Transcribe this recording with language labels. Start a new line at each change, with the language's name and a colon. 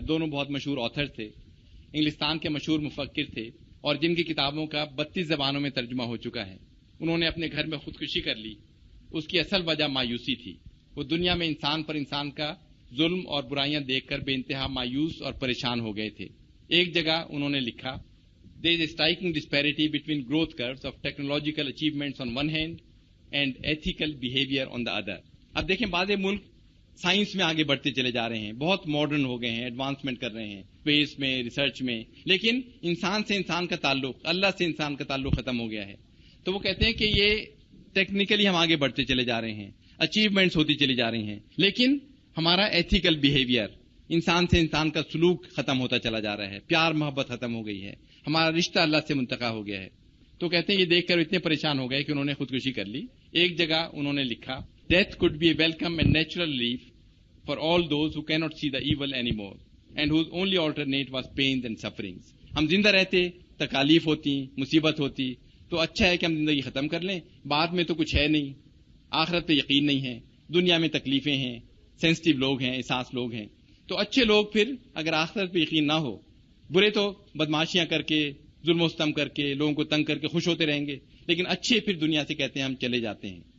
Urdu: دونوں بہت مشہور آتھر تھے، انگلستان کے مشہور مفکر تھے اور جن کی کتابوں کا 32 زبانوں میں ترجمہ ہو چکا ہے. انہوں نے اپنے گھر میں خودکشی کر لی. اس کی اصل وجہ مایوسی تھی. وہ دنیا میں انسان پر انسان کا ظلم اور برائیاں دیکھ کر بے انتہا مایوس اور پریشان ہو گئے تھے. ایک جگہ انہوں نے لکھا
English: There is a striking disparity between growth curves of technological achievements on one hand and ethical behavior on the other.
Urdu: اب دیکھیں بعض ملک سائنس میں آگے بڑھتے چلے جا رہے ہیں، بہت ماڈرن ہو گئے ہیں، ایڈوانسمنٹ کر رہے ہیں اسپیس میں، ریسرچ میں، لیکن انسان سے انسان کا تعلق، اللہ سے انسان کا تعلق ختم ہو گیا ہے. تو وہ کہتے ہیں کہ یہ ٹیکنیکلی ہم آگے بڑھتے چلے جا رہے ہیں، اچیومنٹس ہوتی چلی جا رہی ہیں، لیکن ہمارا ایتھیکل بیہیویئر، انسان سے انسان کا سلوک ختم ہوتا چلا جا رہا ہے، پیار محبت ختم ہو گئی ہے، ہمارا رشتہ اللہ سے منتقل ہو گیا ہے. تو کہتے ہیں یہ دیکھ کر اتنے پریشان ہو گئے کہ انہوں نے خودکشی کر لی. ایک جگہ انہوں نے لکھا
English: Death could be a welcome and natural relief for all those who cannot see the evil anymore and whose only alternate was pains and sufferings.
Urdu: ہم زندہ رہتے، تکالیف ہوتی، مصیبت ہوتی تو اچھا ہے کہ ہم زندگی ختم کر لیں، بعد میں تو کچھ ہے نہیں، آخرت پہ یقین نہیں ہے، دنیا میں تکلیفیں ہیں، سینسٹیو لوگ ہیں، احساس لوگ ہیں. تو اچھے لوگ پھر اگر آخرت پہ یقین نہ ہو، برے تو بدماشیاں کر کے، ظلم و ستم کر کے، لوگوں کو تنگ کر کے خوش ہوتے رہیں گے، لیکن اچھے پھر دنیا سے کہتے ہیں ہم چلے جاتے ہیں.